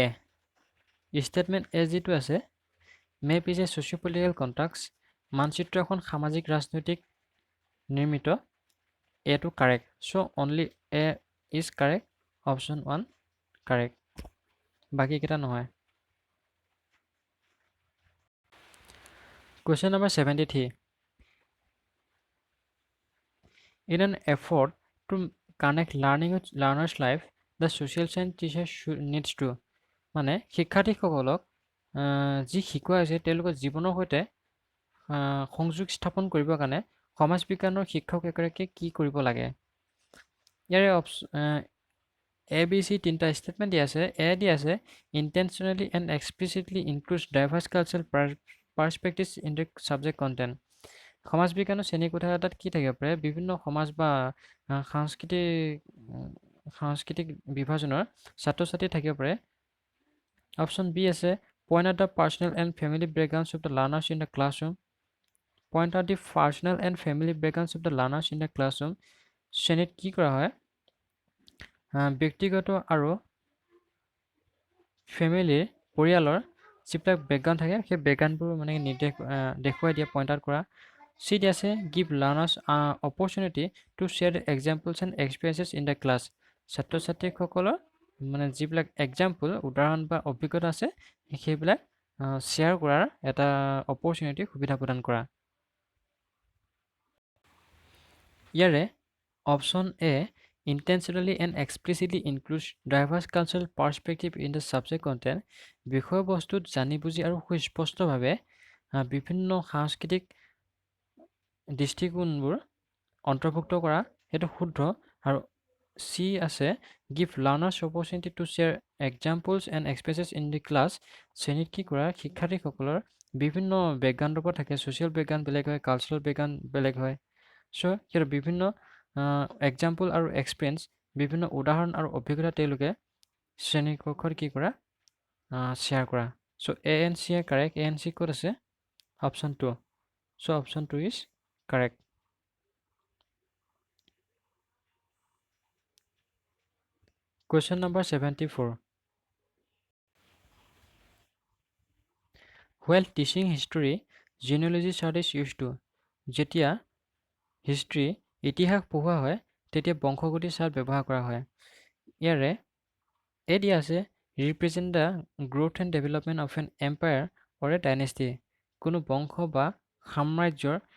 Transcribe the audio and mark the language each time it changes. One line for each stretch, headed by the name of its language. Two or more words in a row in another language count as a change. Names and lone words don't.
English: statement A
Assamese: যিটো আছে
English: map is a socio political constructs
Assamese: মানচিত্ৰ এখন সামাজিক ৰাজনৈতিক নিৰ্মিত এটো কাৰেক্ট
English: so only A is correct option 1 correct
Assamese: বাকীকেইটা নহয়
English: Question number 73 In an effort to connect learning with learner's life the social science teacher needs
Assamese: to মানে শিক্ষাৰ্থীসকলক যি শিকোৱা হৈছে তেওঁলোকৰ জীৱনৰ সৈতে সংযোগ স্থাপন কৰিবৰ কাৰণে সমাজ বিজ্ঞানৰ শিক্ষক এগৰাকীয়ে কি কৰিব লাগে ইয়াৰে A, B, C তিনিটা ষ্টেটমেণ্ট দিয়া আছে এ দিয়া আছে
English: intentionally and explicitly includes diverse cultural perspectives in the subject content
Assamese: সমাজ বিজ্ঞানৰ শ্ৰেণীকোঠা এটাত কি থাকিব পাৰে বিভিন্ন সমাজ বা সাংস্কৃতিক বিভাজনৰ ছাত্ৰ ছাত্ৰী থাকিব পাৰে অপশ্যন বি আছে
English: point out the personal and family backgrounds of the learners in the classroom point out the personal and family backgrounds of the learners in the classroom
Assamese: শ্ৰেণীত কি কৰা হয় ব্যক্তিগত আৰু ফেমিলিৰ পৰিয়ালৰ যিবিলাক বেকগ্ৰাউণ্ড থাকে সেই বেকগ্ৰাউণ্ডবোৰ মানে নিৰ্দেশ দেখুৱাই দিয়া
English: point out
Assamese: কৰা চি দিয়া আছে
English: give learners opportunity to share the examples and experiences in the class
Assamese: ছাত্ৰ ছাত্ৰীসকলৰ মানে যিবিলাক এক্সাম্পল উদাহৰণ বা অভিজ্ঞতা আছে সেইবিলাক শ্বেয়াৰ কৰাৰ এটা অপৰচুনিটি সুবিধা প্ৰদান কৰা ইয়াৰে অপশ্যন এ
English: intentionally and explicitly includes diverse cultural perspective in the subject content
Assamese: বিষয়বস্তুত জানি বুজি আৰু সুস্পষ্টভাৱে বিভিন্ন সাংস্কৃতিক দৃষ্টিকোণবোৰ অন্তৰ্ভুক্ত কৰা সেইটো শুদ্ধ আৰু চি আছে
English: give learners opportunity to share examples and experiences in the class
Assamese: শ্ৰেণীত কি কৰা শিক্ষাৰ্থীসকলৰ বিভিন্ন বেকগ্ৰাউণ্ডৰ পৰা থাকে
English: social background
Assamese: বেলেগ হয়
English: cultural background
Assamese: বেলেগ হয় চ' সিহঁতৰ বিভিন্ন এক্সাম্পল আৰু এক্সপিৰিয়েঞ্চ বিভিন্ন উদাহৰণ আৰু অভিজ্ঞতা তেওঁলোকে শ্ৰেণীকক্ষত কি কৰা শ্বেয়াৰ কৰা
English: so A and C A correct A and C
Assamese: ক'ত আছে অপশ্যন 2
English: so option 2 is correct Question number 74 While teaching history genealogy chart is used to
Assamese: যেতিয়া হিষ্ট্ৰী ইতিহাস পঢ়োৱা হয় তেতিয়া বংশগতি চাৰ্ট ব্যৱহাৰ কৰা হয় ইয়াৰে এ দিয়া আছে
English: represent the growth and development of an empire or a dynasty
Assamese: কোনো বংশ বা সাম্ৰাজ্যৰ